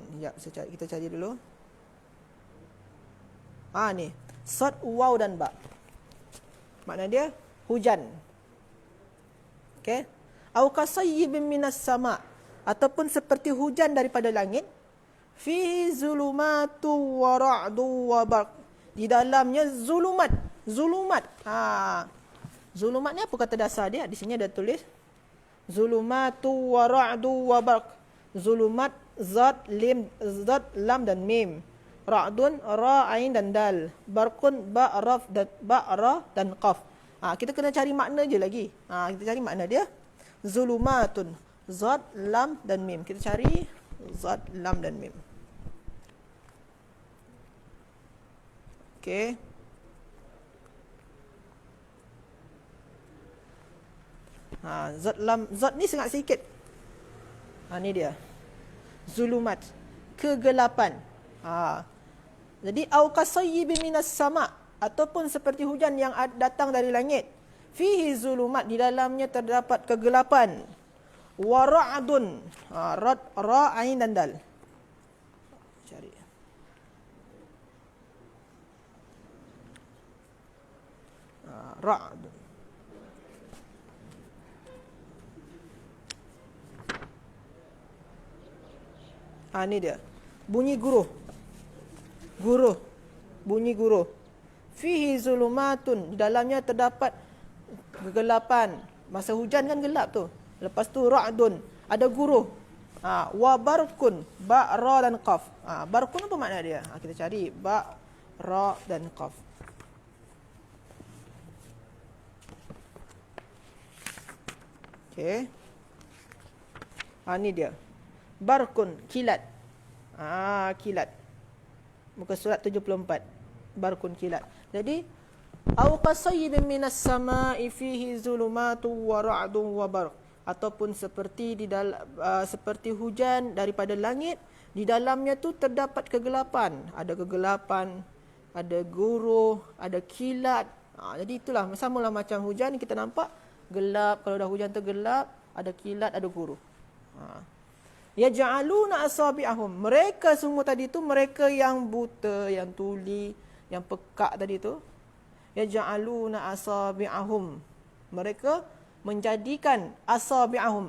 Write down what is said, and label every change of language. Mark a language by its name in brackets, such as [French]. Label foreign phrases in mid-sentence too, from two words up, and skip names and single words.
[Malay] Ya, kita cari dulu. Ni. Sad, waw dan ba. Makna dia hujan. Okey. [Arabic] أو كصيب من السماء, [Malay] ataupun seperti hujan daripada langit. [Arabic] في ظلمات ورعد وبرق. [Malay] Di dalamnya zulumat. Zulumat. Zulumat ni apa kata dasar dia? Di sini ada tulis [Arabic] ظلمات ورعد وبرق. [Malay] Zulumat, zat, lam dan mim. Ra'dun, ra, ain dan dal. Barqun, ba, ra dan qaf. Kita kena cari makna je lagi. Kita cari makna dia. Zulumatun, zat, lam dan mim. Kita cari zat, lam dan mim. Okey. Zat ni sangat sikit. Ni dia. Zulumat, kegelapan. Jadi [Arabic] أو كصيب من السماء, [Malay] ataupun seperti hujan yang datang dari langit. [Arabic] فيه ظلمات, [Malay] di dalamnya terdapat kegelapan. [Arabic] ورعد, [Malay] ra ain dan dal. Cari. Ra'd. Ni dia. Bunyi guruh. Bunyi guruh. [Arabic] فيه ظلمات, [Malay] di dalamnya terdapat kegelapan. Masa hujan kan gelap tu. Lepas tu ra'dun, ada guruh. [Arabic] وبرق, [Malay] ba, ra dan qaf. Barkun apa makna dia? Kita cari ba, ra dan qaf. Okey. Ni dia. Barkun, kilat. Kilat. Muka surat 74. Barkun, kilat. Jadi [Arabic] أو كصيب من السماء فيه ظلمات ورعد وبرق, [Malay] ataupun seperti seperti hujan daripada langit, di dalamnya tu terdapat kegelapan. Ada kegelapan, ada guruh, ada kilat. Jadi itulah samalah macam hujan kita nampak gelap. Kalau dah hujan tu gelap, ada kilat, ada guruh. [Arabic] يجعلون أصابعهم, [Malay] mereka semua tadi tu, mereka yang buta, yang tuli, yang pekak tadi tu, [Arabic] يجعلون أصابعهم, [Malay] mereka menjadikan asabi'ahum.